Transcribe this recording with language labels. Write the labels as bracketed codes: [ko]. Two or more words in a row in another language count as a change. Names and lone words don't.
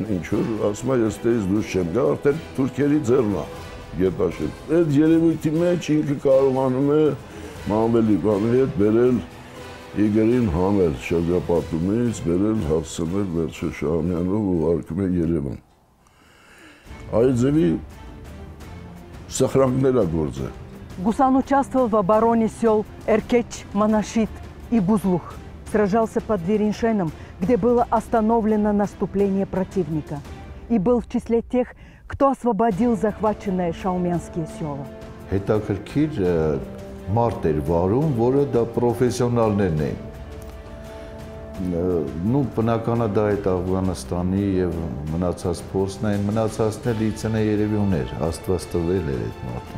[hy] ինչ որ ասում է ես դες դուրս չեմ գա, արդեն թուրքերի ձեռնա։ Գետաշեն։ Այդ երևույթի մեջ ինքը կարողանում է Մանվելի բանի հետ բերել Իգորին հանել շրջապատումից, բերել հասցնել վերջը Շահումյանով ու արկում է Երևան։ Այդ ձևի սխրանքներ է գործել։ [ru] Гусан участвовал в обороне сел Эркеч, Монашит и Бузлух. Сражался под Вереншеном, где было остановлено наступление противника. И был в числе тех, кто освободил захваченные шаумянские села. [hy] Հետաքրքիր մարդ էր վարում, որը դա պրոֆեսիոնալներն էին։ Նու բնականա դա այդ Աֆղանստանի եւ մնացած փորձն այն մնացածն էլ իցնե երևի ուներ, Աստված տվել էր այդ մարդուն։